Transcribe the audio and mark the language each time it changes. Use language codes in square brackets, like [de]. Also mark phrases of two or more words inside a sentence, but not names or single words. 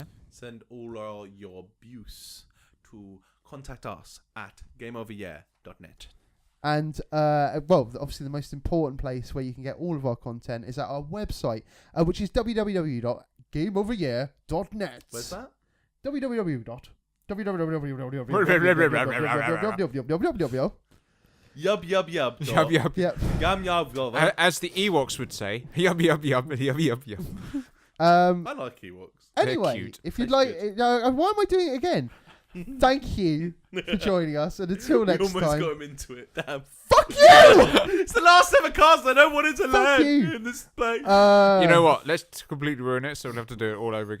[en] Send all your abuse to contact us at gameoveryear.net. And, obviously the most important place where you can get all of our content is at our website, which is www.gameoveryear.net. Where's that? www. Yub. Yub yub. Yep. Yum yub. As the Ewoks would say, yub yub yub yub yub yub. I like Ewoks. Anyway, cute. if you'd They're like, why am I doing it again? Thank you for joining us, and until next We almost time. got him into it. Damn. Fuck you! It's the last ever cast. I don't want it to Fuck land you. in this place. You know what? Let's completely ruin it, so we'll have to do it all over again.